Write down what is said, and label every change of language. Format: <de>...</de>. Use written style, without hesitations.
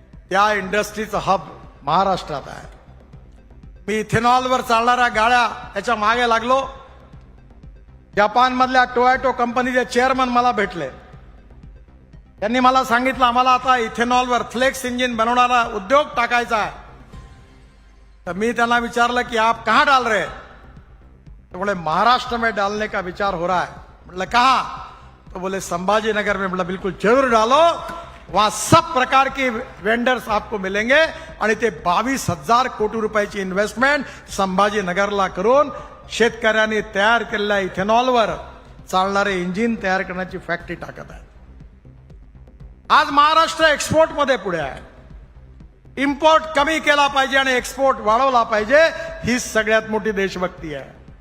<mr>त्या इंडस्ट्रीचं हब महाराष्ट्रात आहे. मी इथेनॉलवर चालणाऱ्या गाड्या याच्या मागे लागलो. जपानमधल्या टोयोटो कंपनीचे चेअरमन मला भेटले. त्यांनी मला सांगितलं आम्हाला आता इथेनॉलवर फ्लेक्स इंजिन बनवणारा उद्योग टाकायचा आहे. तर मी त्यांना विचारलं की</mr> <hi>आप कहां डाल रहे? तो बोले महाराष्ट्र में डालने का विचार हो रहा है. मतलब कहां? तो बोले संभाजी नगर में. मतलब बिल्कुल जरूर डालो, वहां सब प्रकार के वेंडर्स आपको मिलेंगे.</hi> <mr>आणि ते 22,000 कोटी रुपयाची इन्व्हेस्टमेंट संभाजी नगरला करून शेतकऱ्यांनी तयार केलेल्या इथेनॉलवर चालणारे इंजिन तयार करण्याची फॅक्टरी टाकत आहे. आज महाराष्ट्र एक्सपोर्ट मध्ये पुढे आहे. इम्पोर्ट कमी केला पाहिजे आणि एक्सपोर्ट वाढवला पाहिजे, ही सगळ्यात मोठी देशभक्ती आहे.</mr>